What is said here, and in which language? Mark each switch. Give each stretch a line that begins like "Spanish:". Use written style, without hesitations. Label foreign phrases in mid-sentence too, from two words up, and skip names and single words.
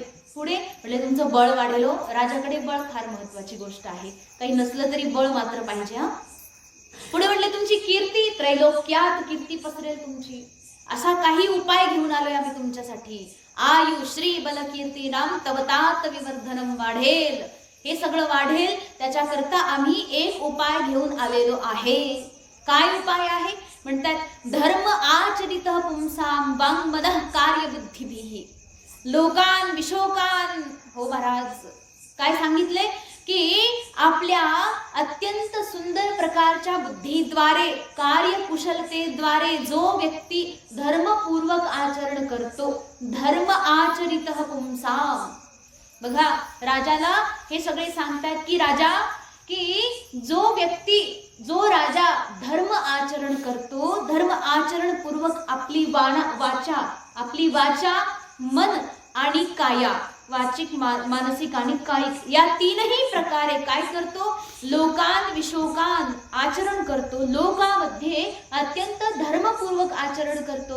Marathi: पुढे म्हटले तुमचं बळ वाढेल. हो, राजाकडे बळ फार महत्वाची गोष्ट आहे, काही नसलं तरी बळ मात्र पाहिजे. हा, पुढे म्हटले तुमची कीर्ती, त्रैलोक्यात कीर्ती पसरेल तुमची. असा काही उपाय घेऊन आलोय आम्ही तुमच्यासाठी.
Sanskrit: आयु श्री बल कीर्ती नाम तव तात विवर्धनम वाढेल.
Marathi: हे सगळं वाढेल त्याच्याकरता आम्ही एक उपाय घेऊन आलेलो आहे. काय उपाय आहे?
Sanskrit: म्हणतात धर्म आचरित पुंसाम वाङ्मदः कार्यबुद्धिभिः लोकान विशोकान.
Marathi: हो महाराज, काय सांगितले की आपल्या अत्यंत सुंदर प्रकारच्या बुद्धीद्वारे, कार्यकुशलतेद्वारे जो व्यक्ती धर्मपूर्वक आचरण करतो,
Sanskrit: धर्म आचरितः पुंसाम.
Marathi: बघा राजाला हे सगळे सांगतात की राजा, की जो व्यक्ती, जो राजा धर्म आचरण करतो, धर्म आचरण पूर्वक आपली वाचा, आपली वाचा, मन आणि काया, वाचिक, मानसिक आणि कायिक या तीनही प्रकारे काय करतो,
Sanskrit: लोकान विशोकान
Marathi: आचरण करतो, लोकांमध्ये अत्यंत धर्मपूर्वक आचरण करतो.